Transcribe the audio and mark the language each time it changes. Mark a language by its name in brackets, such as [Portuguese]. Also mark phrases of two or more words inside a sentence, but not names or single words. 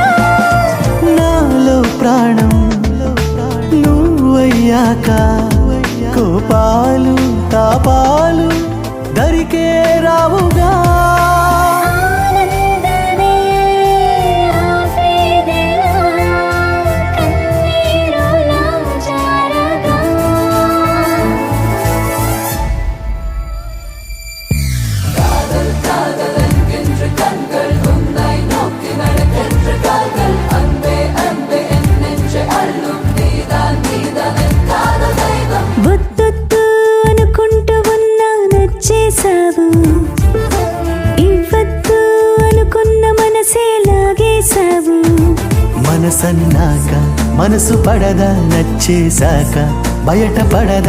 [Telugu] నాలో ప్రాణం నువ్వయ్యాక కోపాలు తాపాలు దరికే రావుగా ఆనందమే ఆవేదన కన్నీరులా జారగా [Tamil] காதல் என்கின்ற கண்கள் உன்னை நோக்கி நடக்கின்ற கால்கள் அன்பே அன்பே என் நெஞ்சை அள்ளும் நீதான் நீதான் என் காதல் தெய்வம் [Telugu] వద్దొద్దు అనుకుంటూ ఉన్నా నచ్చేసావు ఇవ్వద్దు అనుకున్న మనసే లాగేశావు మనసన్నాక మనసు పడదా నచ్చేశాక బయట పడదా